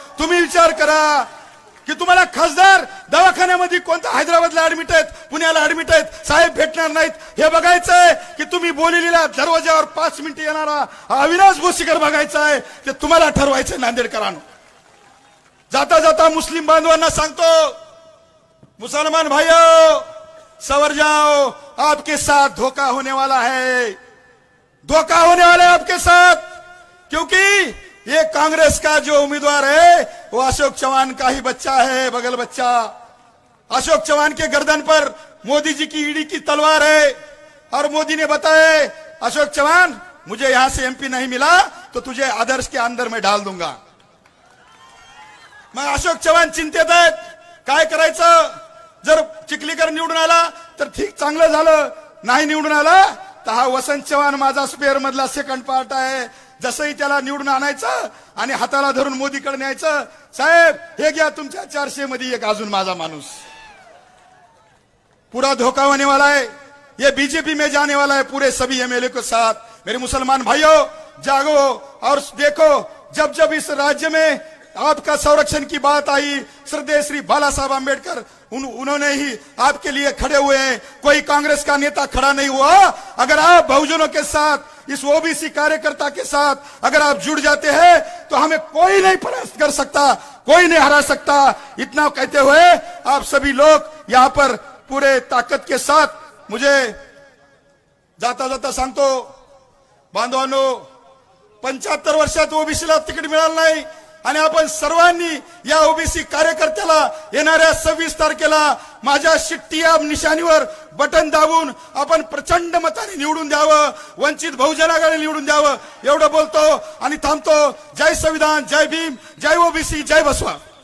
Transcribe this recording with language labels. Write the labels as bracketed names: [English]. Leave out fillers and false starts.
[Marathi] तुम्ही विचार करा की तुम्हाला खासदार दवाखान्यामध्ये कोणता हैदराबादला ऍडमिट आहेत, पुण्याला ऍडमिट आहेत, साहेब भेटणार नाहीत हे बघायचंय, की तुम्ही बोलिलेल्या दरवाजावर 5 मिनिटं येणारा अविनाश भोसीकर बघायचा आहे, ते तुम्हाला ठरवायचंय नांदेडकरांनो. जाता जाता मुस्लिम बांधवांना सांगतो, [Hindi] मुसलमान भाइयों सवर जाओ, आपके साथ धोखा होने वाला है, धोखा होने वाला है आपके साथ. क्योंकि ये कांग्रेस का जो उम्मीदवार है वो अशोक चौहान का ही बच्चा है, बगल बच्चा. अशोक चौहान के गर्दन पर मोदी जी की ईडी की तलवार है और मोदी ने बताया, अशोक चौहान मुझे यहां से MP नहीं मिला तो तुझे आदर्श के अंदर में डाल दूंगा. [Marathi] मग अशोक चव्हाण चिंतेत आहेत, काय करायचं. जर चिखलीकर निवडून आला तर ठीक चांगलं झालं, नाही निवडून आला तर हा वसंत चव्हाण माझा स्पेअर मधला सेकंड पार्ट आहे. जसंही त्याला निवडून आणायचं आणि हाताला धरून मोदीकडे न्यायचं, साहेब हे घ्या तुमच्या 400 मध्ये एक अजून माझा माणूस. [Hindi] पूरा धोखा होने वाला है, ये बीजेपी में जाने वाला है पूरे सभी MLA के साथ. मेरे मुसलमान भाइयों जागो और देखो, जब जब इस राज्य में आपका संरक्षण की बात आई, श्रद्धेय श्री बाला साहब आंबेडकर उन्होंने ही आपके लिए खड़े हुए हैं. कोई कांग्रेस का नेता खड़ा नहीं हुआ. अगर आप बहुजनों के साथ इस ओबीसी कार्यकर्ता के साथ अगर आप जुड़ जाते हैं तो हमें कोई नहीं परास्त कर सकता, कोई नहीं हरा सकता। इतना कहते हुए आप सभी लोग यहां पर पूरे ताकद के साथ, मुझे जाता जाता [Marathi] सांगतो बांधवांनो, 75 वर्षात ओबीसीला तिकीट मिळालं नाही आणि आपण सर्वांनी या ओबीसी कार्यकर्त्याला येणाऱ्या 26 तारखेला माझ्या शिट्टी या निशाणीवर बटन दाबून आपण प्रचंड मताने निवडून द्यावं, वंचित बहुजन आघाडी निवडून द्यावं, एवढं बोलतो आणि थांबतो। जय संविधान, जय भीम, जय ओबीसी, जय बसवा।